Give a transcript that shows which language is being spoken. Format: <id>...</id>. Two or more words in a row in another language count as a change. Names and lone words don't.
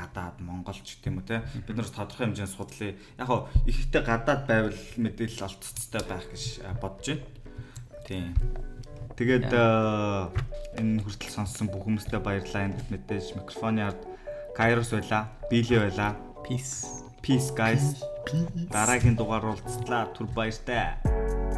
<mn>Гадаад, Монголч гэх юм уу те. Бид нараас тодорхой хэмжээнд судлаа. Яг хоо ихтэй гадаад байвал мэдээлэл олцтой байх гэж бодож байна. Тийм. Тэгээд энэ хүртэл сонссон бүх хүмүүстээ баярлалаа. Энд мэдээж микрофоны ард Kairos байла, Billy байла. Peace</mn> <en>Peace guys.</en> <mn>Дараагийн дугаар уулзлаа. Түр баяртай.</mn>